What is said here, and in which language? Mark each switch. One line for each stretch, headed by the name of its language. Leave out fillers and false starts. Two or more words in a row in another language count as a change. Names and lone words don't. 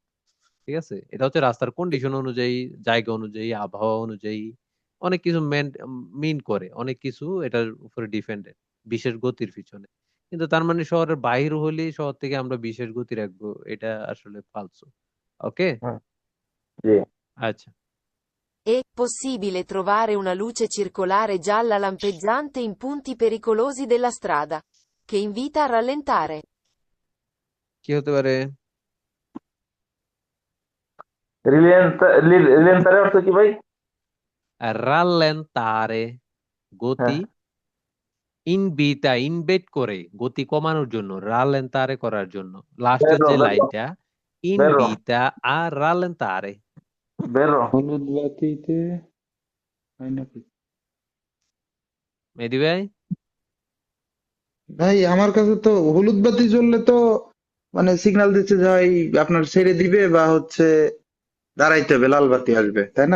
Bangla: ঠিক আছে, এটা হচ্ছে রাস্তার কন্ডিশন অনুযায়ী, জায়গা অনুযায়ী, আবহাওয়া অনুযায়ী অনেক কিছু মিন করে, অনেক কিছু এটার উপরে ডিপেন্ডেন্ট বিশেষ গতির পিছনে। কিন্তু তার মানে শহরের বাইরে হলে শহর থেকে আমরা বিশেষ গতি রাখবো, এটা আসলে ফালতু। ওকে, জি। আচ্ছা।
Italian: È possibile trovare una luce circolare gialla lampeggiante in punti pericolosi della strada, che invita a rallentare.
Bangla: কি হতে পারে? রিলেন্টারের অর্থ কি ভাই? রাল্লেন্তারে, হ্যাঁ, গতি ইনবেট করে, গতি কমানোর জন্য, রাল্লেন্তারে করার জন্য। লাস্টের বেরো যে বেরো লাইনটা, বেরো
Italian: ইনবিটা a rallentare।
Bangla: বেরো। হলুদ বাতিতে হয় নাকি? মেহেদী ভাই, ভাই আমার কাছে তো হলুদ বাতি জ্বললে তো মানে সিগন্যাল দিচ্ছে যে ভাই আপনার ছেড়ে দিবে বা হচ্ছে দাঁড়াইতে হবে, লাল বাতি আসবে, তাই না?